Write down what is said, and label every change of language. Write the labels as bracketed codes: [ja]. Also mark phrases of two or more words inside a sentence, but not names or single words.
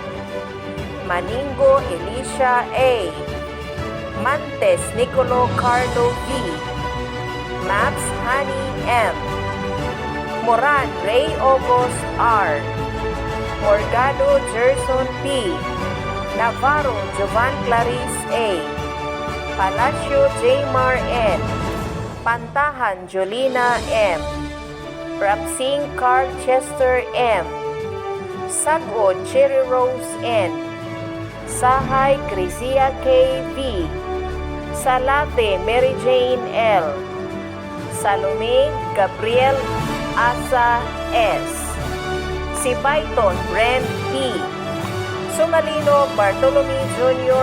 [tl] Maningo Elisha A, Mantes Nicolo Carlo V, Maps Honey M, Moran Ray August R, Morgado Gerson P, Navarro Jovan Clarice A, Palacio J. Mar N, Pantahan Jolina M, Rapsing Carl Chester M, Sagod Cherry Rose N, Sahay Crisia K. V, Salate Mary Jane L, Salome Gabriel Asa S, Sibaiton Brent P, Sumalino Bartolome Jr.